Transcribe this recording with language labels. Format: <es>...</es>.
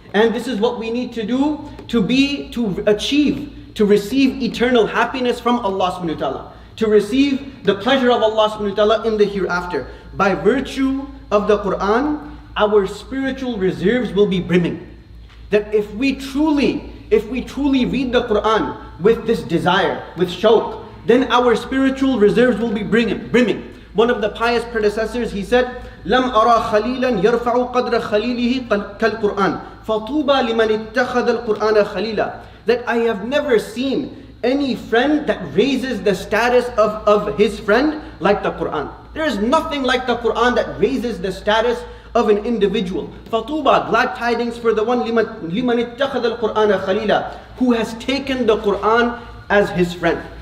<en>And this is what we need to do to achieve, to receive eternal happiness from Allah subhanahu wa ta'ala, to receive the pleasure of Allah subhanahu wa ta'ala in the hereafter. By virtue of the Quran, our spiritual reserves will be brimming. That if we truly read the Quran with this desire, with shawq, then our spiritual reserves will be brimming. One of the pious predecessors, he said,</en> <ar>لَمْ أَرَى خَلِيلًا يَرْفَعُ قَدْرَ خَلِيلِهِ كَالْقُرْآنِ فَطُوبَى لِمَنِ اتَّخَذَ الْقُرْآنَ خَلِيلًا.</ar> <en>That I have never seen any friend that raises the status of his friend like the Quran. There is nothing like the Quran that raises the status of an individual.</en> <ar>فَطُوبَى,</ar> <en>glad tidings for the one</en> <ar>لِمَنِ اتَّخَذَ الْقُرْآنَ خَلِيلًا,</ar> <en>who has taken the Quran as his friend.</en>